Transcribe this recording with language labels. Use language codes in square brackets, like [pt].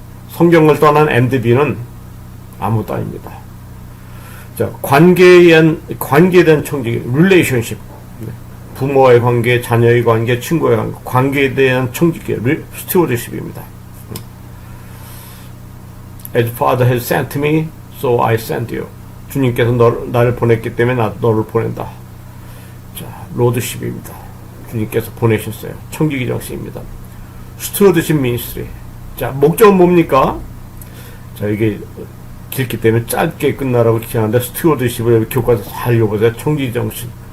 [ko] 성경을 떠난 MDB는 아무것도 아닙니다. 자, 관계에 대한 청지기, relationship. 부모와의 관계, 자녀의 관계, 친구의 관계, 관계에 대한 청지기, stewardship입니다. [en] As Father has sent me, so I sent you. [ko] 주님께서 나를 보냈기 때문에 나도 너를 보낸다. 자, 로드십입니다. 주님께서 보내셨어요. 청지기 정신입니다. [en] stewardship ministry. [ko] 자, 목적은 뭡니까? 자, 이게 길기 때문에 짧게 끝나라고 기하는데 stewardship을 여기 교과서 잘 읽어보세요. 청지기 정신.